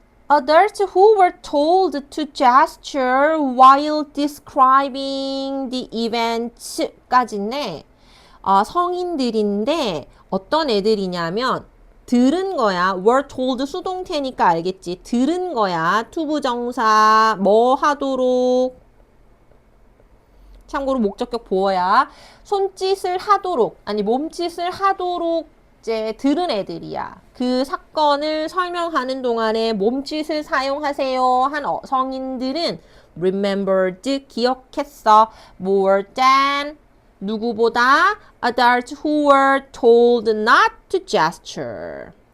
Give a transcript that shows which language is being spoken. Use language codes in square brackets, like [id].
[en] Adults who were told to gesture while describing the events까지네. [ko] 성인들인데 어떤 애들이냐면 들은 거야. were told 수동태니까 알겠지. 들은 거야. 투부정사 뭐 하도록 참고로 목적격 보어야 손짓을 하도록 아니 몸짓을 하도록 이제 들은 애들이야. 그 사건을 설명하는 동안에 몸짓을 사용하세요 한 성인들은 remembered 기억했어. [en] more than [ko] 누구보다 [en] adults who were told not to gesture.